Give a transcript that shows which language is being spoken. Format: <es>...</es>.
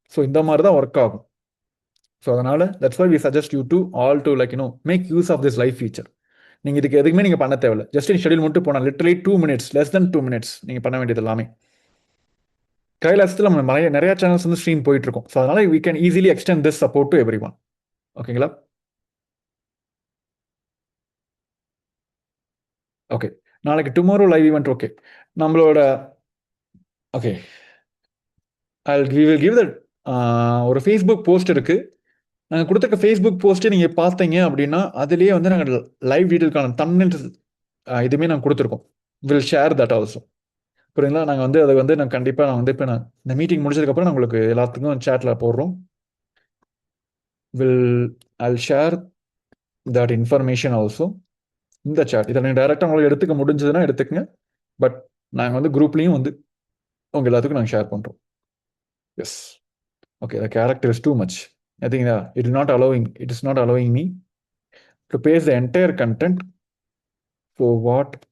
<en>so</en> <ta>இந்த மாதிரி தான் ஒர்க் ஆகும்.</ta> <en>So அதனால that's why we suggest you to all to make use of this live feature.</en> <ta>நீங்க இதுக்கு எதுவுமே நீங்க பண்ண தேவையில்ல, ஜஸ்ட் ஷெட்யூல் மட்டும் போனா literally 2 minutes, less than 2 minutes நீங்க பண்ண வேண்டியது எல்லாமே. கைலாசத்தில் நம்ம நிறைய சேனல்ஸ் வந்து ஸ்ட்ரீம் போயிட்டு இருக்கும். ஸோ அதனால</ta> <en>we can easily extend this support to everyone. ஓகேங்களா?</en> <ta>ஓகே. நாளைக்கு டுமாரோ லைவ் ஈவென்ட் ஓகே. நம்மளோட okay.</ta> <en>we will give that</en> <ta>ஒரு ஃபேஸ்புக் போஸ்ட் இருக்கு. நாங்கள் கொடுத்துருக்க ஃபேஸ்புக் போஸ்ட்டை நீங்கள் பார்த்தீங்க அப்படின்னா அதுலேயே வந்து நாங்கள் லைவ் டீட்டெயிலுக்கான தம்ப்நெயில் இதுவுமே நாங்கள் கொடுத்துருக்கோம்.</ta> <en>Will share that also.</en> <ta>புரியுங்களா? நாங்கள் வந்து அதை வந்து நான் கண்டிப்பாக நான் வந்து இப்போ நான் இந்த மீட்டிங் முடிச்சதுக்கப்புறம் நான் உங்களுக்கு எல்லாத்துக்கும் சேட்டில் போடுறோம்.</ta> <en>I'll share that information also</en> <ta>இந்த சேட். இதை நீங்கள் டைரெக்டாக உங்களுக்கு எடுத்துக்க முடிஞ்சதுன்னா எடுத்துக்கங்க. பட் நாங்கள் வந்து குரூப்லேயும் வந்து உங்கள் எல்லாத்துக்கும் நாங்கள் ஷேர் பண்ணுறோம்.</ta> <en>Yes. Okay, the character is too much. I think it is not allowing me to paste the entire content for what.</en>